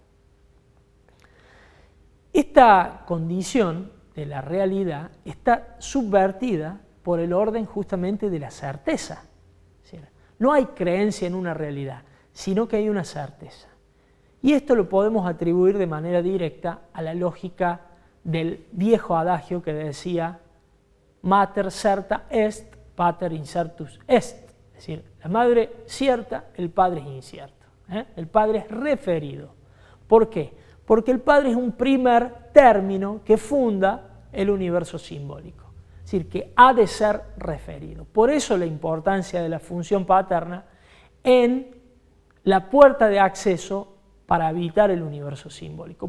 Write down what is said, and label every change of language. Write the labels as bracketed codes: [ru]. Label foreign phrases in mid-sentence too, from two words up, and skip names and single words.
[es] Esta condición de la realidad está subvertida por el orden justamente de la certeza. No hay creencia en una realidad, sino que hay una certeza. Y esto lo podemos atribuir de manera directa a la lógica del viejo adagio que decía [la] mater certa est, pater incertus est. [es] Es decir, la madre cierta, el padre es incierto. El padre es referido. ¿Por qué? Porque el padre es un primer término que funda el universo simbólico. Es decir, que ha de ser referido. Por eso la importancia de la función paterna en la puerta de acceso para habitar el universo simbólico.